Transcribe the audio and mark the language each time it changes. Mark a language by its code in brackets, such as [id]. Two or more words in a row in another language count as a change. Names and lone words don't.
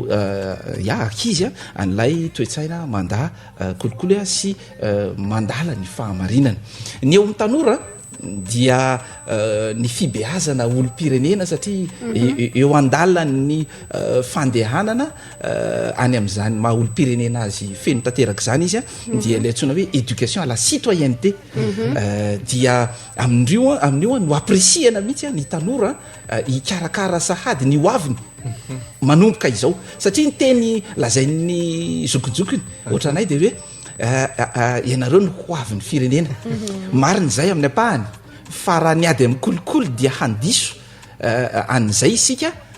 [mg] akizy an'lay toetsaina mandah kolikoly sy mandala ny fahamarinana ny eo amin'ny tanora dia ny fibeazana olo-pirenena satria eo andalany fandehanana any amin'izany maha olo-pirenena azy feno tanteraka zany izy dia le antsona hoe [fr] éducation à la citoyenneté [mg] dia amin'io no appresiana mihitsy ny tanora hikarakara sahady ny hoaviny manomboka izao satria ny teny lazain'ny zokonjokony ohatranay de hoe ianareo ny hoavin'ny firenena mariny zay amin'ny apahany fa raha niady amin'ny kolikoly dia handiso an'izay isika